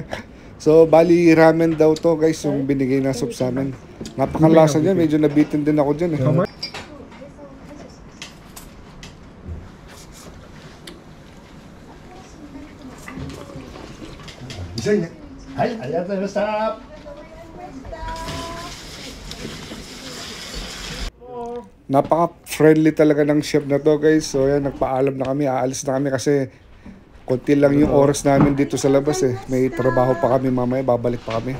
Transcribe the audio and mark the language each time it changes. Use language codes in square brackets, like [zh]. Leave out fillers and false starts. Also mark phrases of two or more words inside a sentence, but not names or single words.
[tl] So, bali ramen daw to guys, yung binigay na soup sa amin. Napakalasa niya. Medyo nabitin din ako dyan eh. Isa yun. [ja] はいありがとうございました [tl] Napaka-friendly talaga ng chef na to guys. So yan, nagpaalam na kami. Aalis na kami kasi konti lang yung oras namin dito sa labas eh. May trabaho pa kami mamaya. Babalik pa kami.